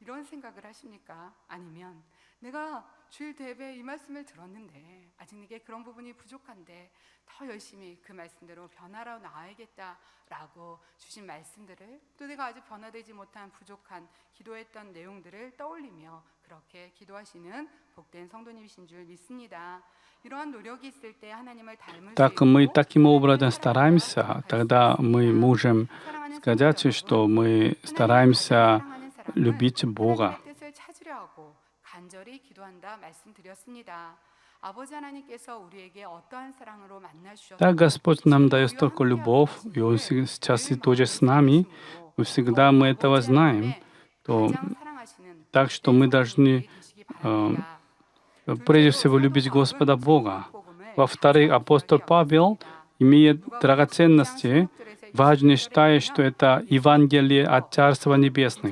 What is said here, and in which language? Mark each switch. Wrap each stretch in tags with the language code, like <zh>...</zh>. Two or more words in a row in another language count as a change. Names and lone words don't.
<ko>이런 생각을 하십니까? 아니면 내가 주일 대회에 이 말씀을 들었는데 아직 내게 그런 부분이 부족한데 더 열심히 그 말씀대로 변화로 나아야겠다라고 주신 말씀들을 또 내가 아직 변화되지 못한 부족한 기도했던 내용들을 떠올리며 그렇게 기도하시는 복된 성도님이신 줄 믿습니다. 이러한 노력이 있을 때 하나님을 닮을 수</ko> <ru>Так мы</ru> <ko>있고</ko> <ru>таким образом стараемся, тогда мы можем сказать, что мы стараемся любить Бога.</ru> <ko>하나님의 뜻을 찾으려 하고 간절히 기도한다 말씀드렸습니다. 아버지 하나님께서 우리에게 어떠한 사랑으로 만나 주셨고</ko> <ru>Так Господь нам дает столько любовь, и Он сейчас и тоже с нами, и всегда мы этого знаем, то так что мы должны прежде всего любить Господа Бога. Во-вторых, апостол Павел имеет драгоценности, важно считая, что это Евангелие от Царства Небесных.</ru>